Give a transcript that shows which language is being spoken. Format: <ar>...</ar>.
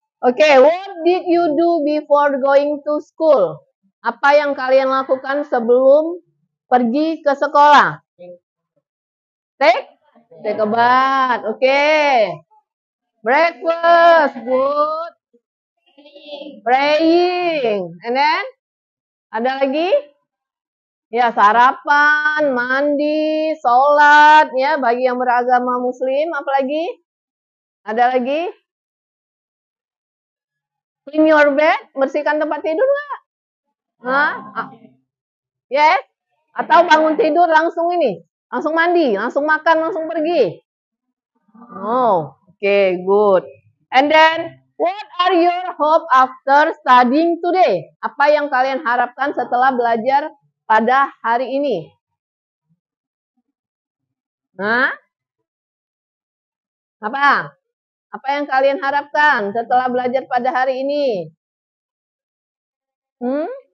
<en>Okay, what did you do before going to school?</en> <id>Apa yang kalian lakukan sebelum pergi ke sekolah?</id> <en>Take? Take a bath, okay. Breakfast, good. Praying, and then?</en> <id>Ada lagi? Ya, sarapan, mandi, sholat, ya, bagi yang beragama muslim, apa lagi? Ada lagi?</id> <en>Clean your bed,</en> <id>bersihkan tempat tidur nggak?</id> <en>Hah? Yes?</en> <id>Atau bangun tidur langsung ini? Langsung mandi, langsung makan, langsung pergi?</id> <en>Oh, okay, good. And then, what are your hope after studying today?</en> <id>Apa yang kalian harapkan setelah belajar pada hari ini? Hah? Apa? Apa yang kalian harapkan setelah belajar pada hari ini? Hmm?</id>